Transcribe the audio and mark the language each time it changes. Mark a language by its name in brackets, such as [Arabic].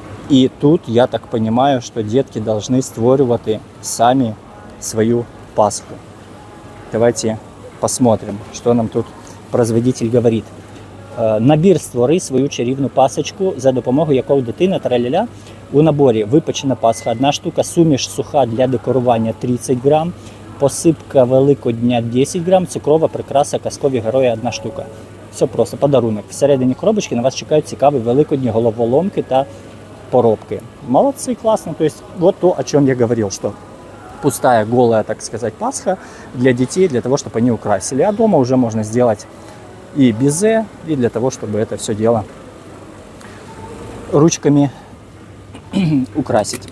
[Ukrainian] І тут, я так [Russian] понимаю, [Ukrainian] що дітки [Russian] должны [Ukrainian] створювати самі свою пасху. [Russian] Давайте посмотрим, що нам тут производитель говорить. [Ukrainian] Набір «Створи свою чарівну пасочку», за допомогою якого дитина траля-ля. У наборі випечена пасха 1 штука, суміш суха для декорування 30 грам, посипка Великодня 10 грам, цукрова прикраса казкові герої 1 штука. Все просто, подарунок. Всередині коробочки на вас чекають цікаві великодні головоломки та поробки. [Russian] Молодцы, классно. То есть вот то, о чем я говорил, что пустая, голая, так сказать, Пасха для детей, для того, чтобы они украсили. А дома уже можно сделать и безе, и для того, чтобы это все дело ручками украсить.